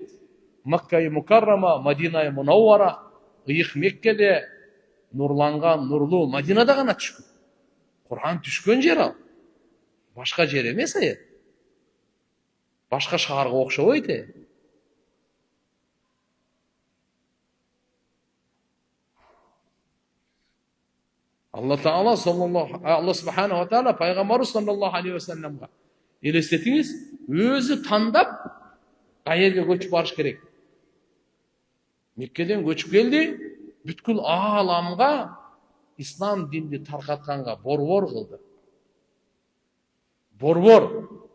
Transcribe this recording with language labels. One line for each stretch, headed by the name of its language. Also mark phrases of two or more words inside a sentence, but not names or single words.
Kyrgyz: Макка-ы Мукаррама, Мадина Мунаввара, ыйык Меккеде нурланган, нурлуу Мадинада гана түшкөн. Кур'ан түшкөн жер ал. Башка жер эмес аяк. Башка шаарга окшобойт.
Arabic: الله سبحانه وتعالى
Kyrgyz: пайгамбары
Arabic: صلى الله عليه وسلم
Kyrgyz: элестетиңиз, өзү тандап каерге көчүп барыш керек. Меккеден көчүп келди, бүткүл ааламга ислам динди таркатканга борбор кылды. Борбор.